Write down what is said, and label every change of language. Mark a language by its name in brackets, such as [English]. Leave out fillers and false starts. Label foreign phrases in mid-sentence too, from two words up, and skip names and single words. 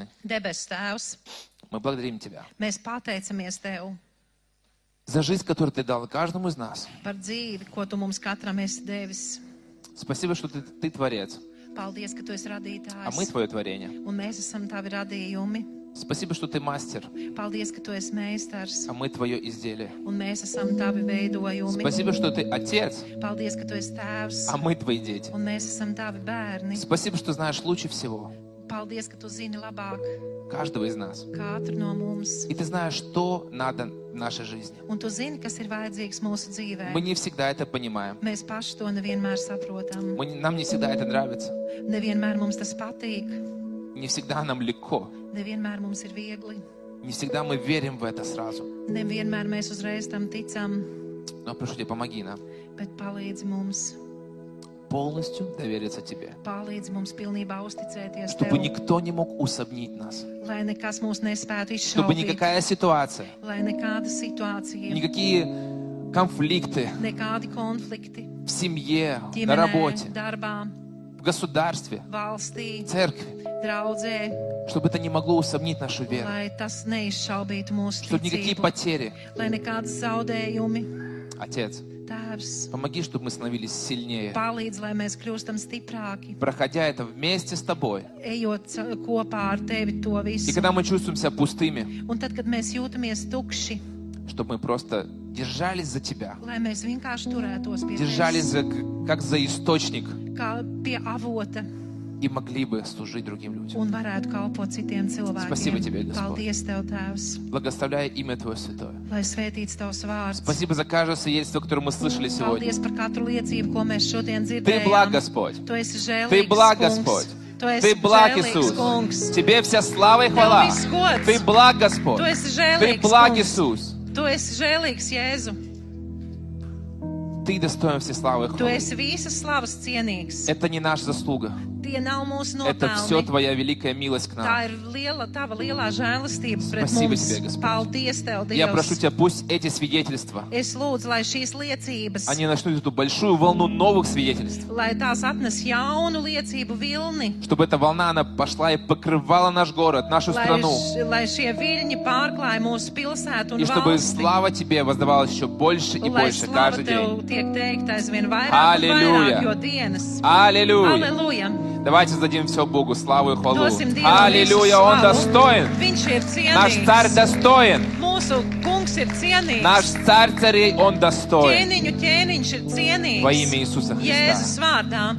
[Latvian] Debes Tēvs, [Russian] мы благодарим Тебя [Latvian] mēs pateicamies Tev [Russian] за жизнь, которую Ты дал каждому из нас. [Latvian] par dzīvi, ko Tu mums katram esi devis. [Russian] Спасибо, что Ты Творец, [Latvian] Paldies, ka Tu esi [Russian] а мы [Latvian] radītājs, [Russian] Твое творение. [Latvian] un mēs esam Tavi radījumi. [Russian] Спасибо, что ты мастер, [Latvian] Paldies, ka tu esi meistars, [Russian] а мы твое изделие. [Latvian] un mēs esam tavi veidojumi. [Russian] Спасибо, что ты отец, [Latvian] Paldies, ka tu esi tēvs, [Russian] а мы твои дети. [Latvian] un mēs esam tavi bērni. [Russian] Спасибо, что знаешь лучше всего [Latvian] Paldies, ka tu zini labāk [Russian] каждого из нас. [Latvian] katru no mums. [Russian] И ты знаешь, что надо в нашей жизни. [Latvian] Un tu zini, kas ir vajadzīgs mūsu dzīvē. [Russian] Мы не всегда это понимаем. [Latvian] Mēs paši to nevienmēr saprotam. [Russian] Нам не всегда это нравится. [Latvian] Nevienmēr mums tas patīk. [Russian] Не всегда нам легко. [Latvian] Nevienmēr mums ir viegli. [Russian] Не всегда мы верим в это сразу. [Latvian] Nevienmēr mēs uzreiz tam ticam. [Russian] Но прошу тебя, помоги нам [Latvian] Bet palīdzi mums. [Russian] полностью довериться тебе. [Latvian] Palīdzi mums pilnībā uzticēties [Russian] Чтобы [Latvian] tev. [Russian] никто не мог усомнить нас. [Latvian] Lai nekas mūs nespētu [Russian] Чтобы [Latvian] izšaubīt. [Russian] никакая ситуация, [Latvian] Lai nekāda situācija, [Russian] никакие конфликты [Latvian] nekādi konflikti [Russian] в семье, на [Latvian] ģimenē, [Russian] работе, [Latvian] darbā, [Russian] в государстве, [Latvian] valstī, [Russian] в церкви, [Latvian] draudzē, [Russian] чтобы это не могло усомнить нашу веру. [Latvian] lai tas neizšaubītu mūsu [Russian] Чтобы никакие [Latvian] ticību, [Russian] потери. [Latvian] lai nekādas zaudējumi. [Russian] Отец, [Latvian] Tēvs, [Russian] помоги, чтобы мы становились сильнее, [Latvian] palīdz, lai mēs kļūstam stiprāki, [Russian] проходя это вместе с тобой. [Latvian] ejot kopā ar tevi to [Russian] И [Latvian] visu. [Russian] когда мы чувствуем себя пустыми, [Latvian] Un tad, kad mēs jūtamies tukši, [Russian] чтобы мы просто держались за тебя, [Latvian] lai mēs vienkārši turētos pie [Russian] держались [Latvian] tevis, [Russian] как за источник [Latvian] kā pie avota [Russian] и могли бы служить другим людям. [Latvian] un varētu kalpot citiem [Russian] Спасибо тебе, [Latvian] cilvēkiem. [Russian] Господь. [Latvian] Paldies Tev, Tēvs, [Russian] Благословляя имя Твое Святое. [Latvian] lai svētīts Tavs vārds. [Russian] Спасибо за каждое свидетельство, которое мы слышали сегодня. [Latvian] Paldies par katru liecību, ko mēs šodien [Russian] Ты благ, [Latvian] dzirdējām. [Russian] Господь. [Latvian] Tu esi žēlīgs, [Russian] Ты благ, [Latvian] kungs. [Russian] Господь. [Latvian] Tu esi [Russian] Ты благ, [Latvian] žēlīgs, [Russian] Иисус. [Latvian] kungs. [Russian] Тебе вся слава и хвала. [Latvian] Tev viss gods. [Russian] Ты благ, Господь. [Latvian] Tu esi [Russian] Ты [Latvian] žēlīgs, [Russian] благ, [Latvian] kungs. [Russian] Иисус. [Latvian] Tu esi žēlīgs, Jēzu. [Russian] Ты достоин всей славы и [Latvian] Tu [Russian] хвалы. [Latvian] esi visas slavas cienīgs. [Russian] Это не наша заслуга. [Latvian] Tie nav mūsu [Russian] Это все [Latvian] nopelni. [Russian] Твоя великая милость к [Latvian] Tā [Russian] нам. [Latvian] ir tava lielā žēlastība pret [Russian] Спасибо [Latvian] mums. [Russian] тебе, Господь. [Latvian] Paldies Tev, [Russian] Я прошу [Latvian] Dievs. [Russian] Тебя, пусть эти свидетельства, [Latvian] Es lūdzu, lai šīs liecības, [Russian] они начнут эту большую волну новых свидетельств. [Latvian] lai tās atnes jaunu liecību vilni, [Russian] Чтобы эта волна, она пошла и покрывала наш город, нашу страну. [Latvian] lai šie viļņi pārklāja mūsu pilsētu un [Russian] И чтобы [Latvian] valsti. [Russian] слава Тебе воздавалась еще больше и [Latvian] Lai [Russian] больше [Latvian] slava [Russian] каждый [Latvian] Tev [Russian] день. [Latvian] tiek teikta aizvien vairāk un [Russian] Аллилуйя. vairāk, jo dienas. Аллилуйя. Аллилуйя. Давайте зададим все Богу славу и хвалу. [Latvian] Dosim Dievam [Russian] Аллилуйя, [Latvian] visu [Russian] Он [Latvian] slavu. [Russian] достоин. [Latvian] Viņš ir [Russian] Наш [Latvian] cienīgs. [Russian] царь достоин. [Latvian] Mūsu kungs ir cienīgs. [Russian] Наш царь царей, Он достоин. [Latvian] Ķēniņš ir cienīgs. [Russian] Во имя Иисуса Христа. [Latvian] Jēzus vārdā.